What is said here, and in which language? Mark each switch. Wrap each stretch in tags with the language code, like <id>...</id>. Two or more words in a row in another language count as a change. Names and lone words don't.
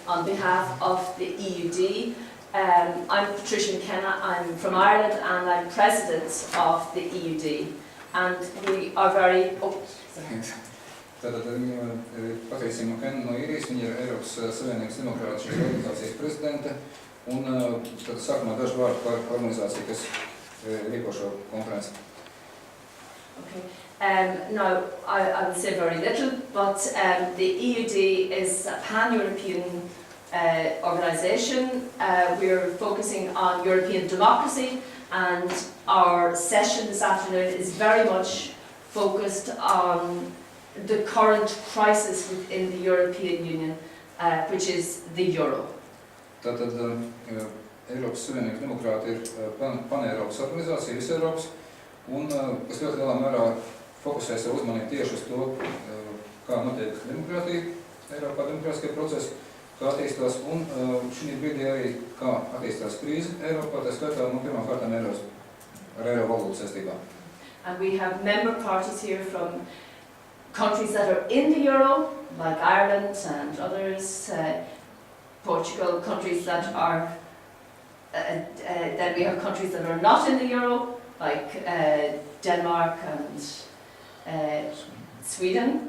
<en>on behalf of the EUD. I'm Patricia McKenna, I'm from Ireland and I'm President of the EUD. And we are very...</en> <lv>Tātad Patricia McKenna no Īrijas, viņa ir Eiropas Savienības demokrātu šīs organizācijas prezidente, un tad sākumā daži vārdi par organizāciju, kas rīko šo konferenci.</lv> <en>Okay. Now, I will say very little, but the EUD is a pan-European organisation. We're focusing on European democracy, and our session this afternoon is very much focused on the current crisis within the European Union, which is the euro.</en> <lv>Tātad Eiropas Savienības demokrāti ir pan-Eiropas organizācija, visa Eiropas, un kas ļoti lielā mērā fokusē savu uzmanību tieši uz to, kā notiek demokrātija, Eiropā demokrātiskie procesi, kā attīstās, un šī brīdī arī kā attīstās krīze Eiropā, tā skaitā pirmām kārtām ar eiro valūtu saistībā.</lv> <en>And we have member parties here from countries that are in the euro, like Ireland and others, Portugal, countries that are, then we have countries that are not in the euro, like Denmark and Sweden.</en>